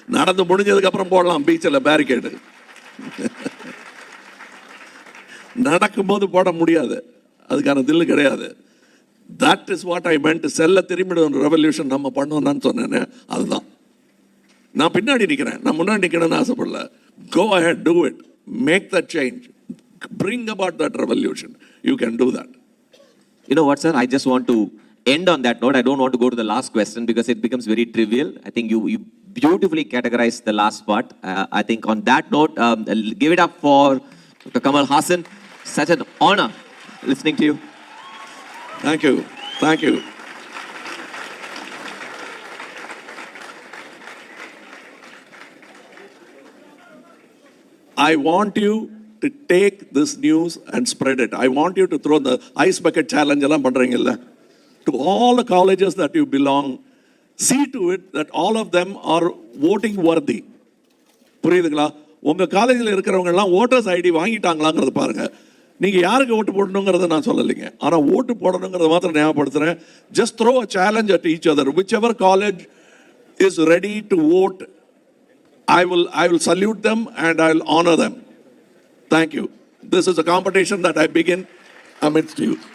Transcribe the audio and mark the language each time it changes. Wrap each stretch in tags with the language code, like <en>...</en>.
<ta>நடந்து முடிஞ்சதுக்கு அப்புறம் போடலாம் பீச்சில் பேரிகேடு. நடக்கும்போது போட முடியாது, அதுக்கான தில்லு கிடையாது.</ta> <en>That is what I meant.</en> <ta>செல்ல திரும்பிடும் ரெவல்யூஷன் நம்ம பண்ணோம்னு சொன்னேன்னு அதுதான். நான் பின்னாடி நிற்கிறேன், நான் முன்னாடி நிற்கணும்னு ஆசைப்படல.</ta> <en>Go ahead, do it, make that change, bring about that revolution. You can do that. You know what, sir? I just want to end on that note. I don't want to go to the last question because it becomes very trivial. I think you beautifully categorized the last part. I think on that note, give it up for Dr. Kamal Haasan. Such an honor listening to you. Thank you. Thank you. I want you to take this news and spread it. I want you to throw the ice bucket challenge</en> <ta>எல்லாம் பண்றீங்கல்ல,</ta> <en>to all the colleges that you belong. See to it that all of them are voting worthy.</en> <ta>புரியுதுங்களா? உங்க காலேஜில் இருக்கிறவங்க எல்லாம் voters ID வாங்கிட்டாங்களாங்கிறத பாருங்க. நீங்க யாருக்கு ஓட்டு போடணுங்கிறத நான் சொல்லலைங்க, ஆனா ஓட்டு போடணுங்கிறத மாத்திரம் ஞாபகப்படுத்துறேன்.</ta> <en>Just throw a challenge at each other. Whichever college is ready to vote, I will salute them and I will honor them. Thank you. This is a competition that I begin amidst you.</en>